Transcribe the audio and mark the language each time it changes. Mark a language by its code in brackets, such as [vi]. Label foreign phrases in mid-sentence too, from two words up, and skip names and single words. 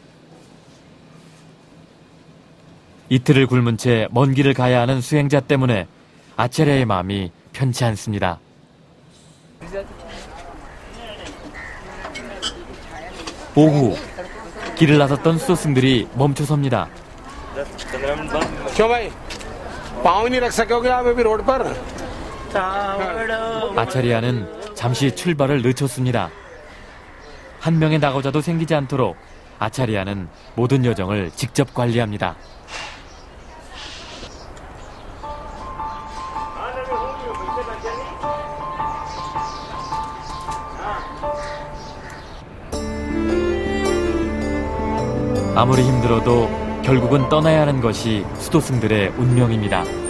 [ko] 이틀을 굶은 채 먼 길을 가야 하는 수행자 때문에 아차리야의 마음이 편치 않습니다. 오후, 길을 나섰던 수도승들이 멈춰섭니다. [hi] क्यों भाई पाँव नहीं रख सकोगे आप अभी रोड पर? [ko] 아차리야는 잠시 출발을 늦췄습니다. 한 명의 낙오자도 생기지 않도록 아차리야는 모든 여정을 직접 관리합니다. 아무리 힘들어도 결국은 떠나야 하는 것이 수도승들의 운명입니다.